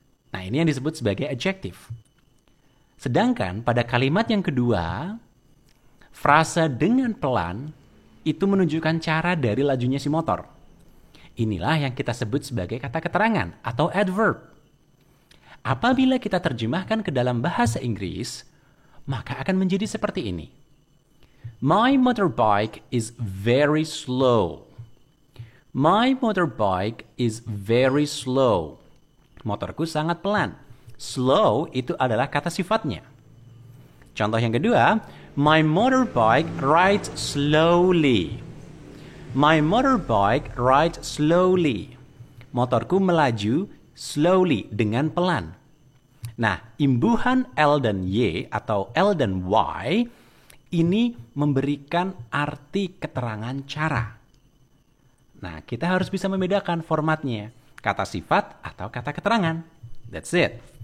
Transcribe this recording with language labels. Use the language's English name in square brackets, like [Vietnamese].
[Indonesian] Nah, ini yang disebut sebagai adjective. Sedangkan pada kalimat yang kedua, frasa dengan pelan itu menunjukkan cara dari lajunya si motor. Inilah yang kita sebut sebagai kata keterangan atau adverb. Apabila kita terjemahkan ke dalam bahasa Inggris, maka akan menjadi seperti ini. [English] My motorbike is very slow. My motorbike is very slow. [Indonesian] Motorku sangat pelan. Slow itu adalah kata sifatnya. Contoh yang kedua, [English] my motorbike rides slowly. My motorbike rides slowly. [Indonesian] Motorku melaju slowly dengan pelan. Nah, imbuhan L dan Y atau L dan Y ini memberikan arti keterangan cara. Nah, kita harus bisa membedakan formatnya, kata sifat atau kata keterangan. [English] That's it.